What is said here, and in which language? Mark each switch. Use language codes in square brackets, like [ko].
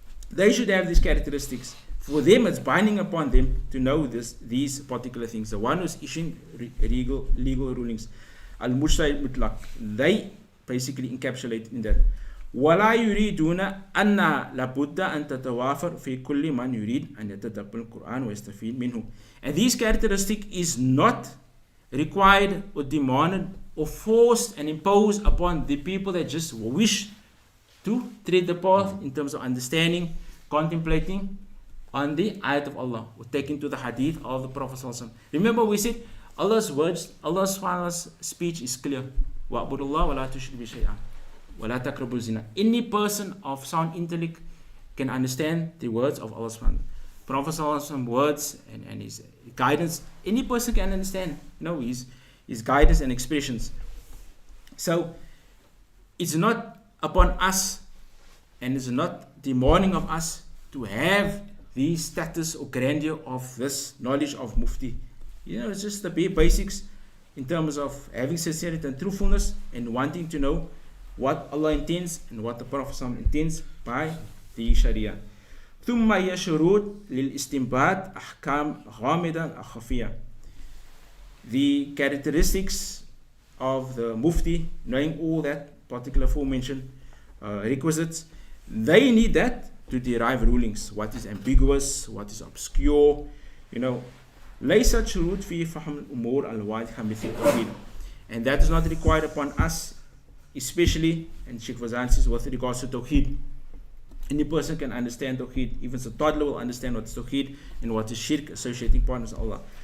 [en] They should have these characteristics. For them, it's binding upon them to know these particular things. The one who's issuing legal rulings, al-mujtahid mutlaq, they basically encapsulate in that. [ar] وَلَا يُرِيدُونَ أَنَّا لَبُدَّ أَن تَتَوَافَرْ فِي كُلِّ مَنْ يُرِيد أَن يَتَدَبَّرَ الْقُرْآنَ وَيَسْتَفِيدَ مِنْهُ. [en] And this characteristic is not required or demanded or forced and imposed upon the people that just wish to tread the path in terms of understanding, contemplating on the ayat of Allah, or taking to the hadith of the Prophet ﷺ. Remember we said Allah's words, Allah's speech is clear. [ar] وَأَعْبُدُ اللَّهَ وَلَا تُشْرِكْ بِهِ شَيْئًا وَلَا تَقْرَبُوا الزِّنَا. [en] Any person of sound intellect can understand the words of Allah subhanahu wa ta'ala. Prophet ﷺ words and his guidance, any person can understand, his guidance and expressions. So it's not upon us, and it's not demanding of us to have the status or grandeur of this knowledge of mufti. It's just the basics in terms of having sincerity and truthfulness and wanting to know what Allah intends and what the Prophet ﷺ intends by the Sharia. [ar] ثم هي شروط للاستنباط أحكام غامضة خفية. [en] The characteristics of the mufti, knowing all that particular aforementioned requisites, they need that to derive rulings. What is ambiguous, what is obscure, [ar] ليست شروط في فهم الأمور الواضحة مثل التوحيد. [en] And that is not required upon us, especially, and Shaykh Fawzaan says, with regards to Tawheed. Any person can understand Tawheed, even a toddler will understand what is Tawheed and what is Shirk, associating partners with Allah.